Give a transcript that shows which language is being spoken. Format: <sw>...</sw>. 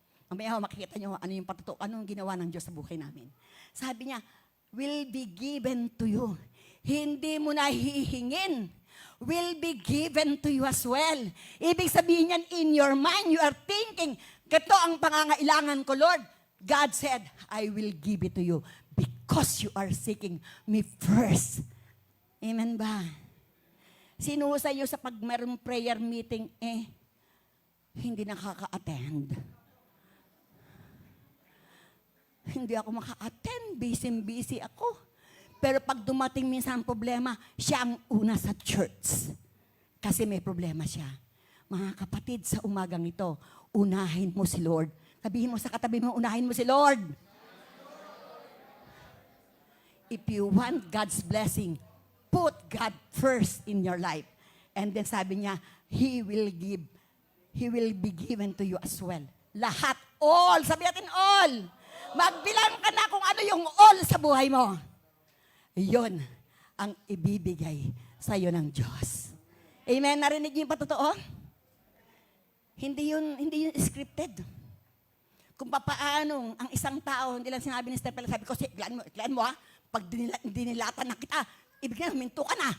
<tl>Mamaya makikita nyo ano yung patuto, anong ginawa ng Diyos sa buhay namin. Sabi niya,</tl> <en>will be given to you.</en> <tl>Hindi mo na hihingin.</tl> <en>Will be given to you as well.</en> <tl>Ibig sabihin yan,</tl> <en>in your mind, you are thinking,</en> <tl>ito ang pangangailangan ko, Lord.</tl> <en>God said, I will give it to you because you are seeking me first.</en> <tl>Amen ba? Sino sa iyo sa pag mayroong prayer meeting, hindi nakaka-attend? Hindi ako maka-attend, busy ako. Pero pag dumating minsan ang problema, siya ang una sa church. Kasi may problema siya. Mga kapatid, sa umagang ito, unahin mo si Lord. Sabihin mo sa katabi mo, unahin mo si Lord.</tl> <en>If you want God's blessing, put God first in your life. And then</en> <tl>sabi niya,</tl> <en>He will be given to you as well. Lahat, all,</en> <tl>sabi natin</tl> <en>all.</en> <tl>Magbilang ka na kung ano yung all sa buhay mo. Iyon ang ibibigay sa iyo ng Diyos. Amen? Narinig niyo yung patotoo? Hindi yun scripted. Kung papaano ang isang tao, hindi lang sinabi ni Stephen, sabi ko, iklaan mo ha, pag dinilatan na kita, ibig na, minto ka na.</tl>